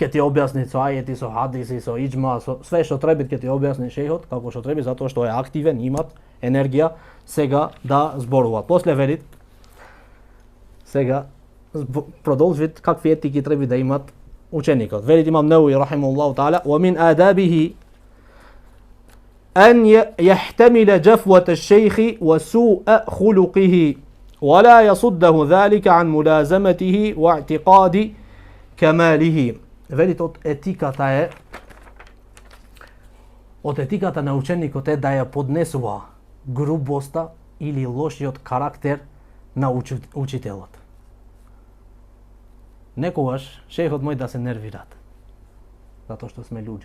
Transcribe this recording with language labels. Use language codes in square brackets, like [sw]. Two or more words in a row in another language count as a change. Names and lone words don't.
[mk] ќе ти објасни со ајети, со хадиси, со иџма, со све што треба ќе ти објасни шејхот, како што треба, затоа што е активен, имат енергија сега да зборуваат. После велит, сега продолжит какви етики треба да имат ученикот. Велит имам Неуи [ar] رحمه الله تعالى ومن آدابه أن يحتمل جفوة الشيخ وسوء خلقه ولا يصده ذلك عن ملازمته واعتقاد كماله." [mk] Велит од етиката на ученикот е да ја поднесува грубоста или лошиот карактер на учителот. Некогаш шејхот мој да се нервират, затоа што сме луѓе.